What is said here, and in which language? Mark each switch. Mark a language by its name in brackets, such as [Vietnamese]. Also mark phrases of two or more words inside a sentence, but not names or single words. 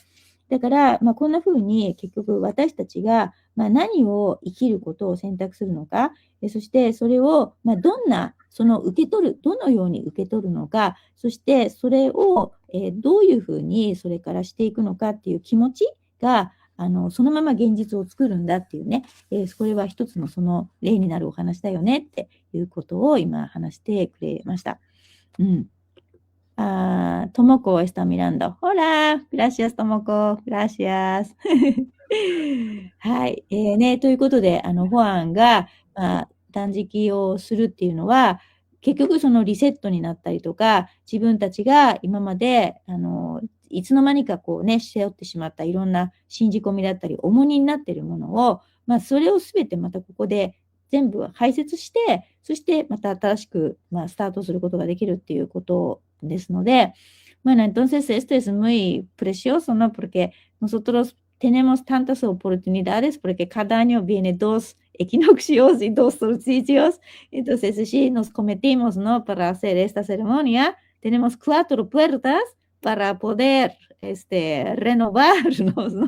[Japanese] だから、こんな風に結局私たちが、何を生きることを選択するのか、そしてそれを、どんな、どのように受け取るのか、そしてそれを、どういうふうにそれからしていくのかっていう気持ちが、 そのまま現実を作るんだっていうね、これは一つのその例になるお話だよねっていうことを今話してくれました。 [Spanish] うん。Tomoko está mirando. Hola, gracias, Tomoko. Gracias. [Japanese] はい。ね、ということで、ホアンが、断食をするっていうのは、結局そのリセットになったりとか、自分たちが今まで、いつの間にかこうね、背負ってしまったいろんな信じ込みだったり、重荷になっているものを、それをすべてまたここで全部排泄して、そしてまた新しく、スタートすることができるっていうことですので、 [Spanish] Bueno, entonces esto es muy precioso, ¿no? Porque nosotros tenemos tantas oportunidades, porque cada año viene 2 equinoccios y 2 solsticios. Entonces, si nos cometimos, ¿no? Para hacer esta ceremonia, tenemos 4 puertas para poder renovarnos, ¿no?